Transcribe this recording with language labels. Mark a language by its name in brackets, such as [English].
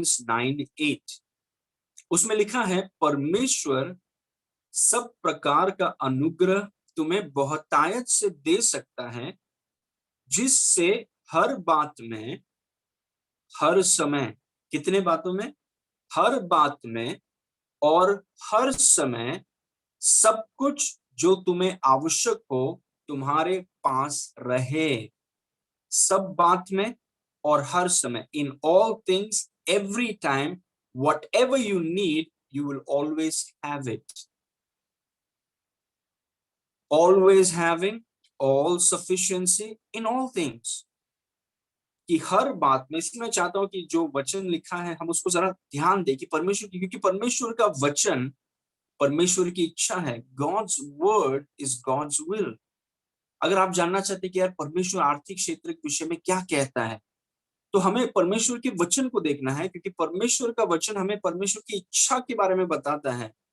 [Hindi] 2 Corinthians 9:8, उसमें लिखा है, परमेश्वर सब प्रकार का अनुग्रह तुम्हें बहुतायत से दे सकता है, जिससे हर बात में, हर समय, कितने बातों में, हर बात में और हर समय, सब कुछ जो तुम्हें आवश्यक हो तुम्हारे पास रहे। सब बात में और हर समय, [English] In all things, every time, whatever you need, you will always have it. Always having all sufficiency in all things. [Hindi] कि हर बात में, इसलिए मैं चाहता हूं कि जो वचन लिखा है हम उसको जरा ध्यान दें कि परमेश्वर की, क्योंकि परमेश्वर का वचन परमेश्वर की इच्छा है। [English] God's word is God's will. [Hindi] अगर आप जानना चाहते हैं कि यार परमेश्वर आर्थिक क्षेत्र के विषय में क्या कहता है, तो हमें परमेश्वर के वचन को देखना है, क्योंकि परमेश्वर का वचन हमें परमेश्वर की इच्छा के बारे में बताता है।